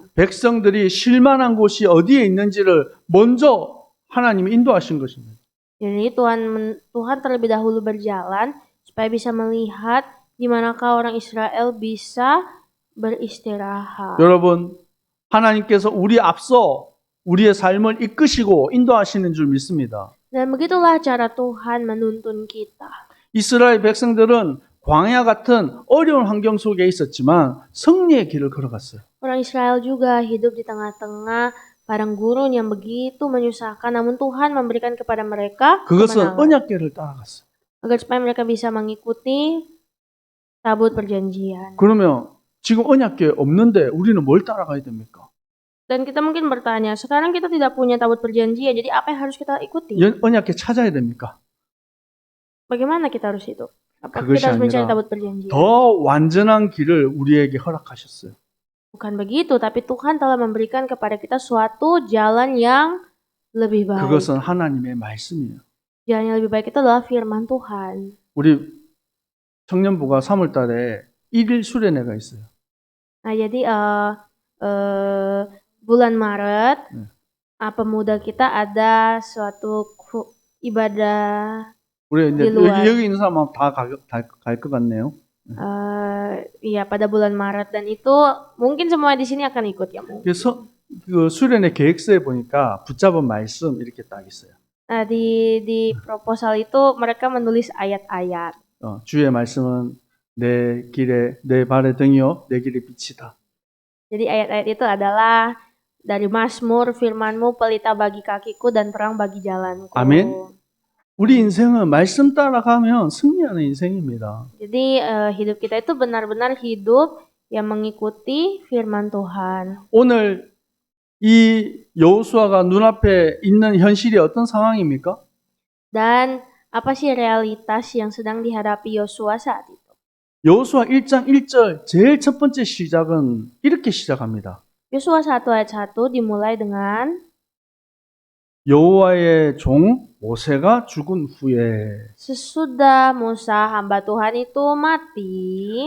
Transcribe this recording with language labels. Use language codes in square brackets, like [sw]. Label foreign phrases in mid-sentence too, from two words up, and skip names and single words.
[ko] 백성들이 실만한 곳이 어디에 있는지를 먼저 하나님이 인도하신 것입니다. [id] Jadi Tuhan terlebih dahulu berjalan supaya bisa melihat di manakah orang Israel bisa beristirahat. [ko] 여러분, 하나님께서 우리 앞서 우리의 삶을 이끄시고 인도하시는 줄 믿습니다. [id] Dan begitulah cara Tuhan menuntun kita. [ko] 이스라엘 백성들은 광야 같은 어려운 환경 속에 있었지만 승리의 길을 걸어갔어요. [id] Orang Israel juga hidup di tengah-tengah padang gurun yang begitu menyusahkan, namun Tuhan memberikan kepada mereka [ko] 그것은 [id] kemenangan. [ko] 언약궤를 따라갔어요. [id] Agar supaya mereka bisa mengikuti tabut perjanjian. [ko] 그러면 지금 언약궤 없는데 우리는 뭘 따라가야 됩니까? [id] Dan kita mungkin bertanya, sekarang kita tidak punya tabut perjanjian, jadi apa yang harus kita ikuti? [ko] 언약궤 찾아야 됩니까? [id] Bagaimana kita harus hidup? Apa [ko] 그것이 [id] kita harus mencari [ko] 아니라 [id] tabut perjanjian? [ko] 더 완전한 길을 우리에게 허락하셨어요. [id] Bukan begitu, tapi Tuhan telah memberikan kepada kita suatu jalan yang lebih baik. [ko] 그것은 하나님의 말씀이에요. [id] Jalan yang lebih baik itu adalah firman Tuhan. [ko] 우리 청년부가 3월 달에 1일 수련회가 있어요. [id] Nah, jadi bulan Maret, pemuda kita ada suatu ibadah. [ko] 우리 이제 [id] di luar. [ko] 여기 있는 사람은 다 갈 것 같네요. [id] Iya, pada bulan Maret, dan itu mungkin semua di sini akan ikut ya. [ko] 그래서 그 수련회 계획서에 보니까 붙잡은 말씀 이렇게 딱 있어요. [id] Nah, di proposal itu mereka menulis ayat-ayat. [ko] 주의 말씀은 내 발의 등이요 내 길의 빛이다. [id] Jadi ayat-ayat itu adalah dari Mazmur, firman-Mu pelita bagi kakiku dan terang bagi jalanku. [ko] 아멘. 우리 인생은 말씀 따라가면 승리하는 인생입니다. [id] Jadi hidup kita itu benar-benar hidup yang mengikuti firman Tuhan. [ko] 오늘 이 여호수아가 눈앞에 있는 현실이 어떤 상황입니까? [id] Dan apa sih realitas yang sedang dihadapi Yosua saat itu? [ko] 여호수아 1장 1절 제일 첫 번째 시작은 이렇게 시작합니다. [id] Yosua 1 ayat 1 dimulai dengan [ko] 여호와의 종 모세가 죽은 후에 [id] sesudah Musa hamba Tuhan itu mati,